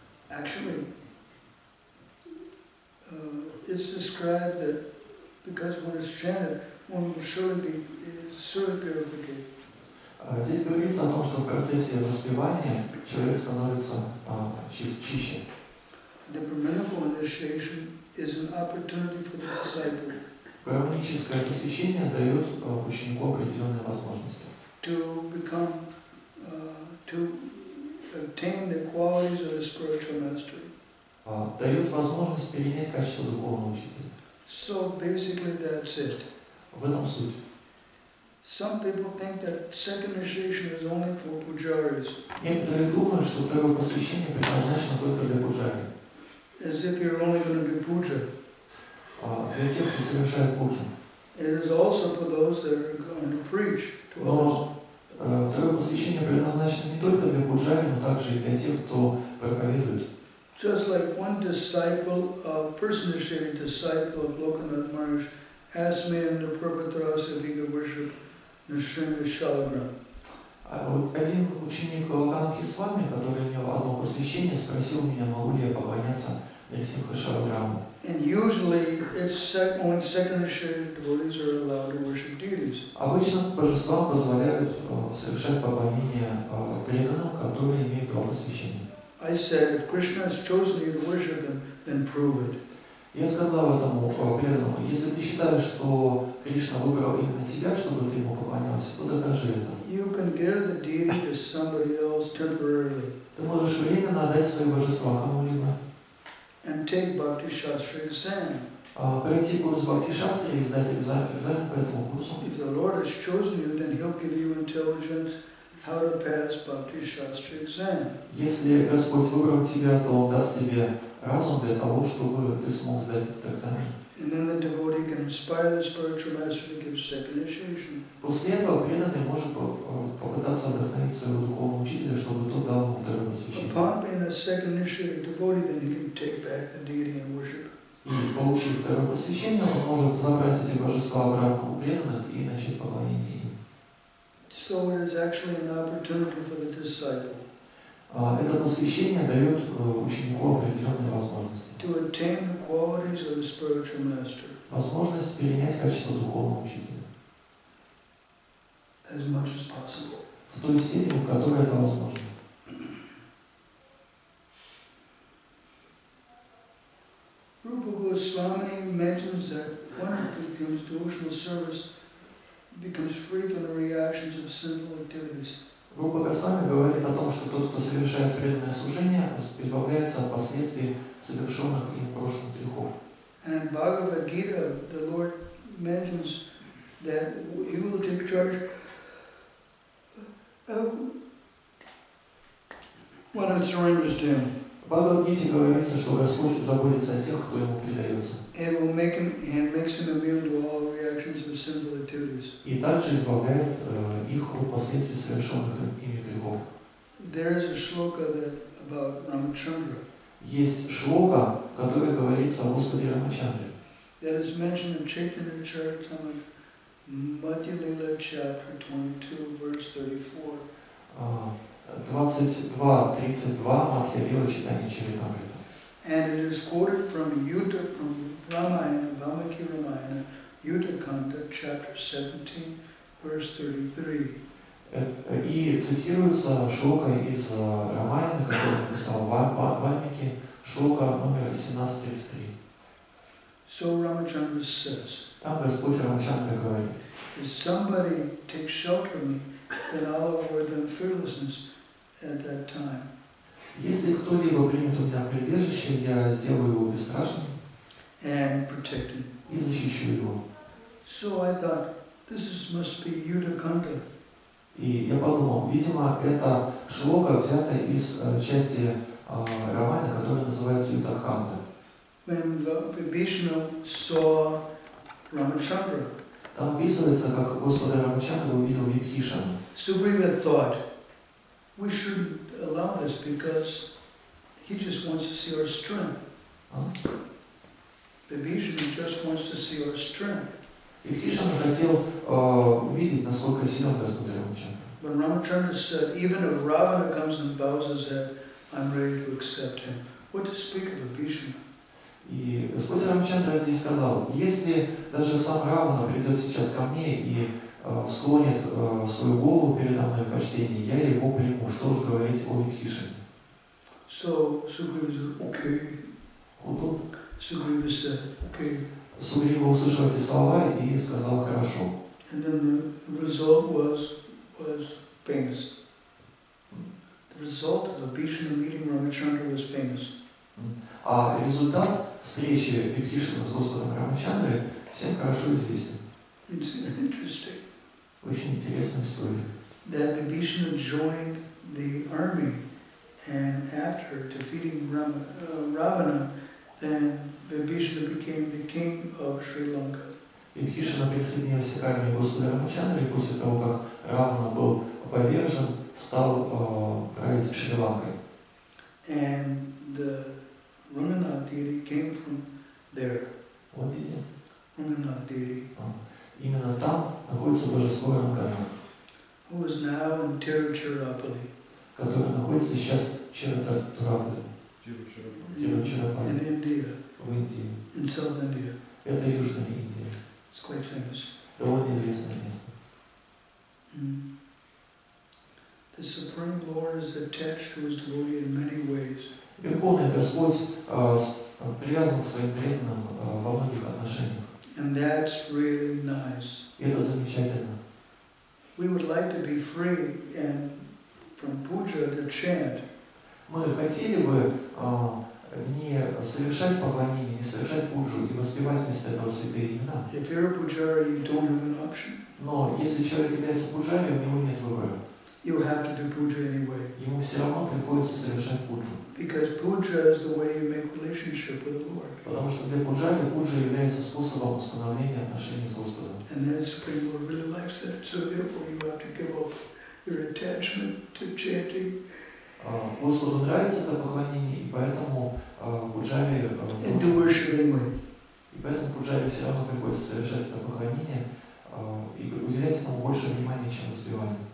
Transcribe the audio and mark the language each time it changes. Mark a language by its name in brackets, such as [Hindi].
[English] Actually, it's described that because when it's chanted, one will surely be purified. [Russian] Здесь говорится о том, что в процессе воспевания человек становится чище. [English] The Brahmanical initiation is an opportunity for the disciple [Russian] Браманическое посвящение дает ученику определенные возможности. [English] to become, to obtain the qualities of the spiritual master. [Russian] Дает возможность перенять качество духовного учителя. [English] So basically that's it. [Russian] В этом суть. [English] Some people think that second initiation is only for pujaris. [Russian] Некоторые думают, что второе посвящение предназначено только для пуджари. [English] As if you're only going to do puja. [Russian] Для тех, кто совершает пуджу. [English] It is also for those that are going to preach to others. [Russian] Но Второе посвящение предназначено не только для пуджари, но также и для тех, кто проповедует. [English] Just like one disciple, first initiated disciple of Lokanath Maharaj, asked me in the 3.33 worship Nizhny Shalagram. [Russian] Один ученик Локанатхи с вами, который имел одно посвящение, спросил меня, могу ли я поклоняться Нрисимха Шалаграму. [English] And usually, it's only second initiated devotees are allowed to worship deities. [Russian] Обычно божествам позволяют совершать поклонение преданным, которые имеют два посвящения. [English] I said, if Krishna has chosen you to worship him, then prove it. [Russian] Я сказал этому преданному, если ты считаешь, что Кришна выбрал именно тебя, чтобы ты ему поклонялся, то докажи это. [English] You can give the deity to somebody else temporarily. [Russian] Ты можешь временно отдать свои божества кому-либо. [English] And take Bhakti Shastra exam. [Russian] Пройти курс Бхакти Шастри и сдать экзамен по этому курсу. [English] If the Lord has chosen you, then He'll give you intelligence how to pass Bhakti Shastra exam. [Russian] Если Господь выбрал тебя, то Он даст тебе разум для того, чтобы ты смог сдать этот экзамен. [English] And then the devotee can inspire the spiritual master to give second initiation. [Russian] После этого преданный может попытаться вдохновить своего духовного учителя, чтобы тот дал ему второе посвящение. [English] Upon being a second initiated devotee, then he can take back the deity and worship. [Russian] И получив второе посвящение, он может забрать эти божества обратно у преданных и начать поклонение им. [English] So it is actually an opportunity for the disciple. [Russian] Это посвящение дает ученику определенные возможности. [English] To attain the qualities of the spiritual master. [Russian] Возможность перенять качество духовного учителя. [English] As much as possible. [Russian] В той степени, в которой это возможно. [English] Rupa Goswami mentions that one who becomes devotional service becomes free from the reactions of sinful activities. [Russian] Рупа Госвами говорит о том, что тот, кто совершает преданное служение, избавляется от последствий совершенных им в прошлом грехов. [English] And in Bhagavad Gita, the Lord mentions that He will take charge of one who surrenders to Him. [Russian] В Бхагавад-гите говорится, что Господь заботится о тех, кто ему предается. [English] It will make him and makes him immune to all reactions of sinful activities. [Russian] И также избавляет их от последствий совершенных ими грехов. [English] There is a shloka that about Ramachandra. [Russian] Есть шлока, в которой говорится о Господе Рамачандре. [English] That is mentioned in Chaitanya Charitamrita, Madhya Lila, chapter 22, verse 34. [Russian] 22.32 Мадхья-лила читания Чаритамрита. [English] And it is quoted from Ramayana, Valmiki Ramayana, Yuddha Kanda, chapter 17, verse 33. [Russian] И цитируется шлока из Рамаяна, который написал Вальмики, шлока номер 1733. [English] So Ramachandra says, [Russian] Там Господь Рамачандра говорит: [English] if somebody takes shelter of me, then I'll award them fearlessness at that time. [Russian] Если кто-либо примет у меня прибежище, я сделаю его бесстрашным [English] And protect him. [Russian] и защищу его. [English] So I thought, must be Yuddha Kanda. [Russian] И я подумал, видимо, это шлока взята из части романа, которая называется Юддха-канда. [English] When Vibhishana saw Ramachandra, [Russian] Там описывается, как Господа Рамачандра увидел Вибхишану. [English] Sugriva thought, we shouldn't allow this because he just wants to see our strength. Vibhishana just wants to see our strength. [Russian] Вибхишана хотел увидеть, насколько силен Господь Рамачандра. [English] But Ramachandra said, even if Ravana comes and bows his head, I'm ready to accept him. What to speak of Vibhishana? [Russian] И Господь Рамачандра здесь сказал, если даже сам Равана придет сейчас ко мне и склонит свою голову передо мной в почтении, я его приму. Что уж говорить о Вибхишане. [English] So Sugriva said, okay. Sugriva said, okay. [Russian] Сугрива услышал эти слова и сказал хорошо. [English] And then the result was famous. The result of Vibhishana meeting Ramachandra was famous. [Russian] А результат встречи Вибхишана с Господом Рамачандрой всем хорошо известен. [English] It's interesting. [Russian] Очень интересная история. [English] That Vibhishana joined the army, and after defeating Ravana, then Vibhishana became the king of Sri Lanka. [Russian] Вибхишана присоединился к армии Господа Рамачандры, и после того, как Равана был повержен, стал править Шри-Ланкой. [English] And the Ranganath deity came from there. [Russian] Вот видите? [English] Ranganath deity. [Russian] Именно там находится божество Ранганат, [English] Who is now in Tiruchirappalli. [Russian] которое находится сейчас в Тируччираппалли, [English] In India. [Russian] в Индии. [English] In South India. [Russian] Это Южная Индия. [English] It's quite famous. [Russian] Довольно известное место. [English] The Supreme Lord is attached to his devotee in many ways. [Russian] Верховный Господь привязан к своим преданным во многих отношениях. [English] And that's really nice. [Russian] И это замечательно. [English] We would like to be free and from puja to chant. [Russian] Мы хотели бы не совершать поклонение, не совершать пуджу и воспевать вместо этого святые имена. [English] If you're a pujari, you don't have an option. [Russian] Но если человек является пуджари, у него нет выбора. [English] You have to do puja anyway. [Russian] Ему все равно приходится совершать пуджу. [English] Because puja is the way you make relationship with the Lord. [Russian] Потому что для пуджари пуджа является способом установления отношений с Господом. [English] And the Supreme Lord really likes that. So therefore you have to give up your attachment to chanting. [Russian] Господу нравится это поклонение, и поэтому пуджари [English] And to worship anyway. [Russian] и поэтому пуджари все равно приходится совершать это поклонение и уделять этому больше внимания, чем воспеванию.